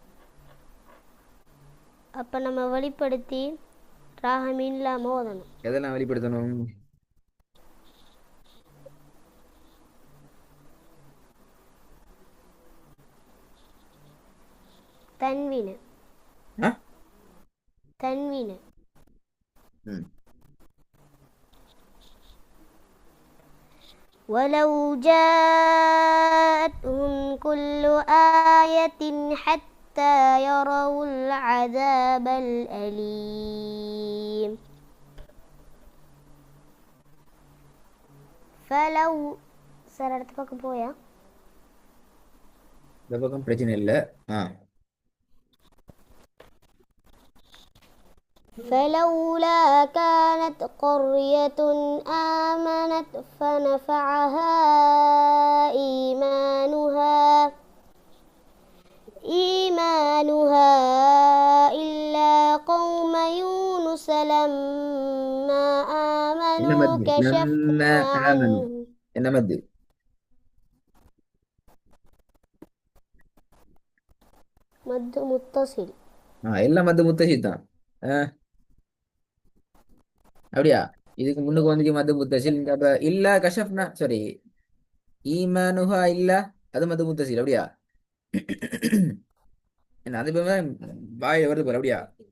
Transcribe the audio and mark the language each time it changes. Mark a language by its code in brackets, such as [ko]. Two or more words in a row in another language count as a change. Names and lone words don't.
[ta] அப்போ நம்ம வெளிப்படுத்தி ராகம் இல்லாமல் ஓதணும். எதெல்லாம் வெளிப்படுத்தணும்? தன்வீனு ஆ? தன்வீனு ம். [ar] ولو جاءتهم كل آية حتى يروا العذاب الأليم فلو [ta] சார் அடுத்த பக்கம் போயா? இந்த பக்கம் பிரச்சனை இல்லை. ஆ [ar] فلولا كانت قرية آمنت فنفعها إيمانها إلا قوم يونس لما [ta] என்ன [ar] آمنوا [ta] மத்து நம்ம [ar] كشفنا [ta] ஆமனும் [ar] عنهم [ta] என்ன மத்து [ar] مد متصل [ta] எல்லாம் [ar] مد متصل [ta] தான். அப்படியா? இதுக்கு முன்னுக்கு வந்துச்சு [ar] مد متصل. [ta] அப்ப இல்ல கஷப்னா சாரி ஈமானுஹா இல்ல அது [ar] مد متصل. [ta] அப்படியா? என்ன அது இப்ப வாயில வருது பாரு. அப்படியா?